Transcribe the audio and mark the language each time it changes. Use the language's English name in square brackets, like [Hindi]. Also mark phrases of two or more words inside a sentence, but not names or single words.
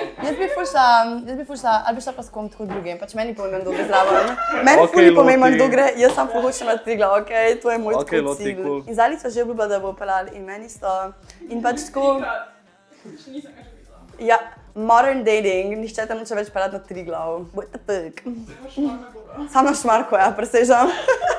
[Slovenian] Jaz bi ful šla, ali bi šla pa s kom tako drugim, pač meni pomembno, kdo gre zraven. Meni ful ni pomembno, kdo gre, jaz sam ful hočem na Triglav, okej, to je moj tako cilj. In Zali so že obljubila, da bo pelali in meni sto. In pač tako... Ja, [English] modern dating, [Slovenian] nihče te noče več pelati na Triglav. [English] What the fuck? [Slovenian] Sam na Šmarko, ja, presežem.